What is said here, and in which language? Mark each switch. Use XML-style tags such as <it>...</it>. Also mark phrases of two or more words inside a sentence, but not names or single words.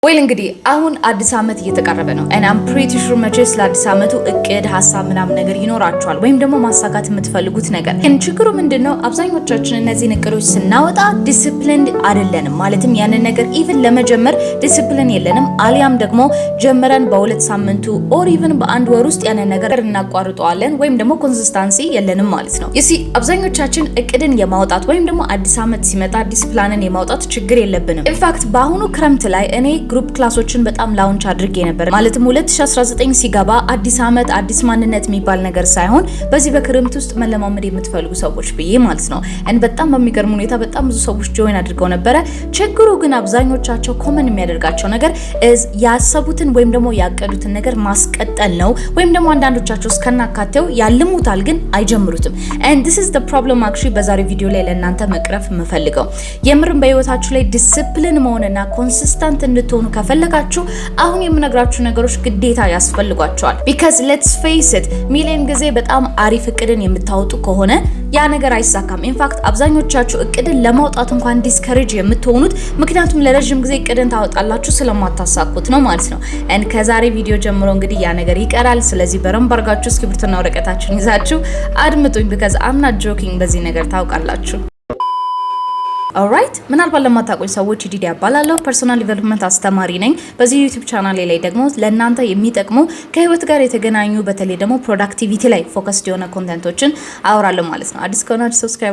<am>ወይል እንግዲህ አሁን አዲስ አመት እየተቃረበ ነው</am> <en>and I'm pretty sure</en> <am>መቼስ ለአዲስ አመቱ እቅድ ሐሳብ ምናምን ነገር ይኖራችኋል ወይም ደግሞ ማሳካት የምትፈልጉት ነገር ግን ችግሩ ምንድነው አብዛኞቻችን እነዚህን እቅዶች ስናወጣ ዲሲፕሊንድ አይደለንም ማለትም ያንን ነገር ኢቭን ለመጀመር ዲሲፕሊን የለንም አሊያም ደግሞ ጀመረን በሁለት ሳምንቱ</am> <en>or even</en> <am>በአንድ ወር ውስጥ ያንን ነገር እናቋርጠዋለን ወይም ደግሞ ኮንሲስተንሲ የለንም ማለት ነው</am> <en>you see</en> <am>አብዛኞቻችን እቅድን የማውጣት ወይም ደግሞ አዲስ አመት ሲመጣ ዲሲፕሊንን የማውጣት ችግር የለብንም</am> <en>in fact</en> <am>በአሁኑ ክረምት ላይ እኔ ግሩፕ ክላሶችን በጣም ላውንች አድርጌ ነበር ማለትም 2019 ሲገባ አዲስ አመት አዲስ ማንነት የሚባል ነገር ሳይሆን በዚህ በክረምት ውስጥ መለማመድ የምትፈልጉ ሰዎች ብዬ ማለት ነው and በጣም በሚገርም ሁኔታ በጣም ብዙ ሰዎች ጆይን አድርገው ነበር ችግሩ ግን አብዛኞቻቸው ኮመን የሚያደርጋቸው ነገር ያሰቡትን ወይም ደግሞ ያቀዱትን ነገር ማስቀጠል ነው ወይም ደግሞ አንዳንዶቻቸው እስከናካቴው ያልሙታል ግን አይጀምሩትም</am> <en>and this is the problem actually</en> <am>በዛሬ ቪዲዮ ላይ ለእናንተ መቅረፍ የምፈልገው የምርም በህይወታችሁ ላይ ዲሲፕሊን መሆንና ኮንሲስተንት እንድትሆኑ ከፈለጋችሁ አሁን የምነግራችሁ ነገሮች ግዴታ ያስፈልጓቸዋል</am> <en>because let's face it</en> <am>ሚሊዮን ጊዜ በጣም አሪፍ እቅድን የምታወጡ ከሆነ ያ ነገር አይሳካም</am> <en>in fact</en> <am>አብዛኞቻችሁ እቅድን ለማውጣት እንኳን ዲስከሬጅ የምትሆኑት ምክንያቱም ለረጅም ጊዜ እቅድን ታወጣላችሁ ስለማታሳኩት ነው ማለት ነው and ከዛሬ ቪዲዮ ጀምሮ እንግዲህ ያ ነገር ይቀራል ስለዚህ በረም ባርጋችሁ እስክሪብቶና ወረቀታችሁን ይዛችሁ አድምጡኝ</am> <en>because I'm not joking</en> <am>በዚህ ነገር ታውቃላችሁ Alright ምናልባት ለማታውቁኝ ሰዎች ዲዲ ያባላለሁ</am> <en>personal development</en> <am>አስተማሪ ነኝ በዚህ ዩቲዩብ ቻናሌ ላይ ደግሞ ለእናንተ የሚጠቅሙ ከህይወት ጋር የተገናኙ በተለይ ደግሞ ፕሮዳክቲቪቲ ላይ ፎከስድ የሆነ ኮንቴንቶችን አወራለሁ ማለት ነው አዲስ ከሆናችሁ ሰብስክራይብ</am>